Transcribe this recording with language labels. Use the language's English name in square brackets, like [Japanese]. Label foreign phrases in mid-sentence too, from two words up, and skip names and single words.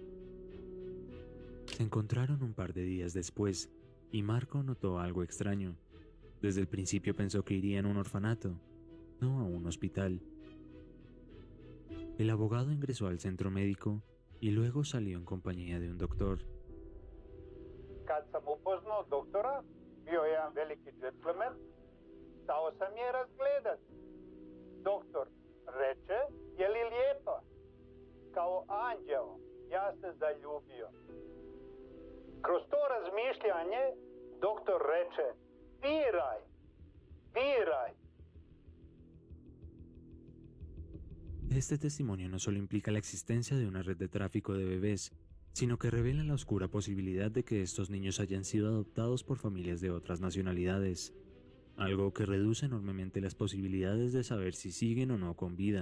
[Spanish] Se encontraron un par de días después y Marko notó algo extraño. Desde el principio pensó que iría a un orfanato, no a un hospital. El abogado ingresó al centro médico y luego salió en compañía de un doctor. [Croatian] Kad sam upoznao doktora, bio je jedan veliki džentlmen, stao sam je razgledat. Doktor reče, je li lijepa? Kao anđeo, ja se zaljubio. Kroz to razmišljanje, doktor reče, biraj, biraj. [Spanish] Este testimonio no solo implica la existencia de una red de tráfico de bebés, sino que revela la oscura posibilidad de que estos niños hayan sido adoptados por familias de otras nacionalidades, algo que reduce enormemente las posibilidades de saber si siguen o no con vida.